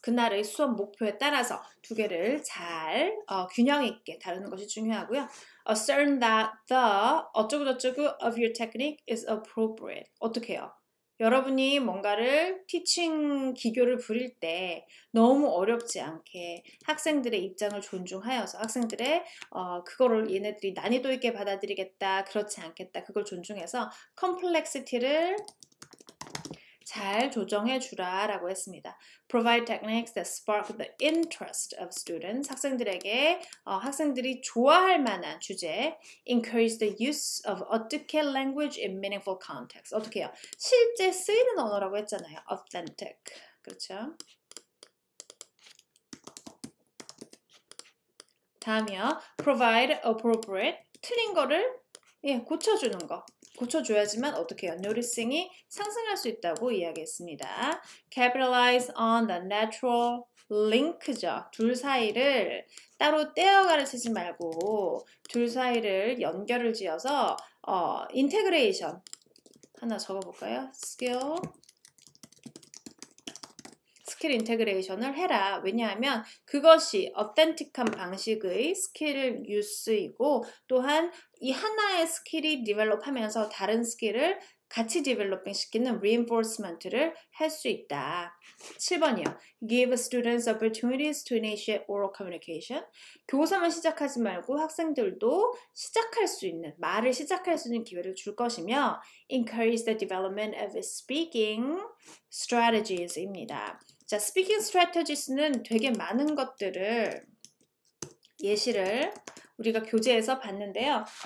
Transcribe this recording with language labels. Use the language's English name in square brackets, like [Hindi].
[Korean] 그날의 수업 목표에 따라서 두 개를 잘 균형 있게 다루는 것이 중요하고요. [English] Ascertain that the [Korean] 어쩌고저쩌고 [English] of your technique is appropriate. [Korean] 어떻게 해요? 여러분이 뭔가를 티칭 기교를 부릴 때 너무 어렵지 않게 학생들의 입장을 존중하여서 학생들의 그거를 얘네들이 난이도 있게 받아들이겠다, 그렇지 않겠다, 그걸 존중해서 complexity를 잘 조정해 주라 라고 했습니다. [English] Provide techniques that spark the interest of students. [Korean] 학생들에게 학생들이 좋아할 만한 주제. [English] Encourage the use of authentic language in meaningful context. [Korean] 어떻게 해요? 실제 쓰이는 언어라고 했잖아요. Authentic. 그렇죠? 다음이요. [English] Provide appropriate. [Korean] 틀린 거를 고쳐주는 거. 고쳐줘야지만 어떻게 해요? noticing이 상승할 수 있다고 이야기했습니다. [English] Capitalize on the natural link죠. [Korean] 둘 사이를 따로 떼어 가르치지 말고 둘 사이를 연결을 지어서 integration 하나 적어볼까요? 스킬 인테그레이션을 해라. 왜냐하면 그것이 authentic한 방식의 스킬 유스이고 또한 이 하나의 스킬이 디벨롭하면서 다른 스킬을 같이 디벨로핑 시키는 reinforcement를 할 수 있다. 7번이요. [English] Give students opportunities to initiate oral communication. [Korean] 교사만 시작하지 말고 학생들도 시작할 수 있는, 말을 시작할 수 있는 기회를 줄 것이며 [English] encourage the development of speaking strategies [Korean] 입니다. 자, speaking strategies는 되게 많은 것들을 예시를 우리가 교재에서 봤는데요.